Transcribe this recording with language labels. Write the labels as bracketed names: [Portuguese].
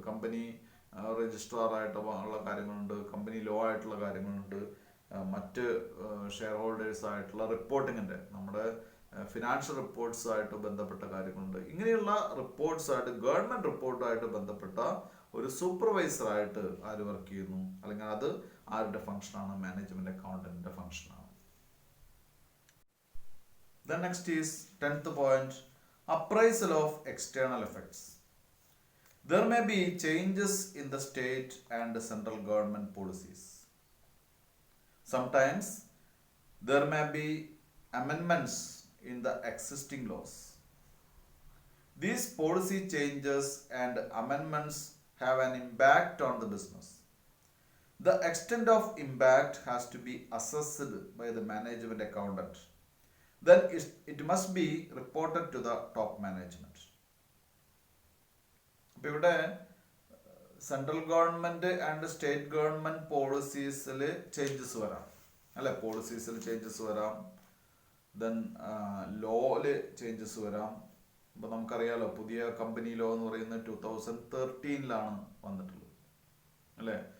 [Malayalam] Company registrar ആയിട്ട് ഉള്ള കാര്യങ്ങളുണ്ട്, കമ്പനി ലോ ആയിട്ടുള്ള കാര്യങ്ങളുണ്ട്, മറ്റ് ഷെയർ ഹോൾഡേഴ്സ് ആയിട്ടുള്ള റിപ്പോർട്ടിങ്ങിൻ്റെ നമ്മുടെ ഫിനാൻഷ്യൽ റിപ്പോർട്ട്സുമായിട്ട് ബന്ധപ്പെട്ട കാര്യങ്ങളുണ്ട്. ഇങ്ങനെയുള്ള റിപ്പോർട്ട്സായിട്ട് ഗവൺമെന്റ് റിപ്പോർട്ടുമായിട്ട് ബന്ധപ്പെട്ട ഒരു സൂപ്പർവൈസറായിട്ട് ആര് വർക്ക് ചെയ്യുന്നു, അല്ലെങ്കിൽ അത് ആരുടെ ഫംഗ്ഷനാണ്, മാനേജ്മെന്റ് അക്കൗണ്ടന്റിന്റെ ഫംഗ്ഷനാണ്. [English] The next is 10th point, appraisal of external effects. There may be changes in the state and the central government policies. Sometimes there may be amendments in the existing laws. These policy changes and amendments have an impact on the business. The extent of impact has to be assessed by the management accountant. Then it must be reported to the top management. [Malayalam] അപ്പോൾ ഇവിടെ [English] central government and state government [Malayalam] പോളിസീസിൽ changes വരാം അല്ലെ. പോളിസീസിൽ changes വരാം, then ലോയില് changes വരാം, അപ്പോൾ നമുക്കറിയാലോ പുതിയ company law എന്ന് പറയുന്നത് 2013 വന്നിട്ടുള്ളത് അല്ലേ.